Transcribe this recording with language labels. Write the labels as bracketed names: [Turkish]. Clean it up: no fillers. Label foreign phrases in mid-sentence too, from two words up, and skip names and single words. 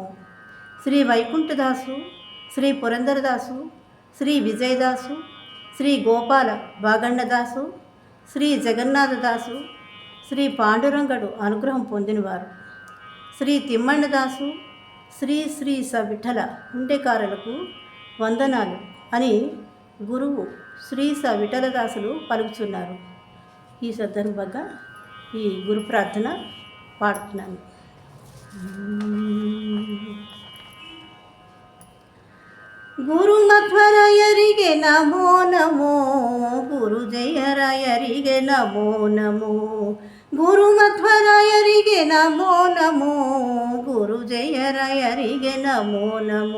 [Telugu] శ్రీ వైకుంఠదాసు, శ్రీ పురందరదాసు, శ్రీ విజయదాసు, శ్రీ గోపాల బాగండదాసు, శ్రీ జగన్నాథదాసు, శ్రీ పాండురంగడు అనుగ్రహం పొందినవారు, శ్రీ తిమ్మಣ್ಣదాసు, శ్రీ స విఠల ఉండేకారులకు వందనాలు అని గురువు శ్రీ స విఠలదాసులు పలుకుతున్నారు. ఈ సందర్భంగా ఈ గురు ప్రార్థన పాడుతున్నాను. [Kannada] ಗುರುಮಧ್ವರಾಯರಿಗೆ ನಮೋ ನಮೋ, ಗುರು ಜಯರಾಯರಿಗೆ ನಮೋ ನಮೋ. ಗುರುಮಧ್ವರಾಯರಿಗೆ ನಮೋ ನಮೋ, ಗುರು ಜಯರಾಯರಿಗೆ ನಮೋ ನಮೋ.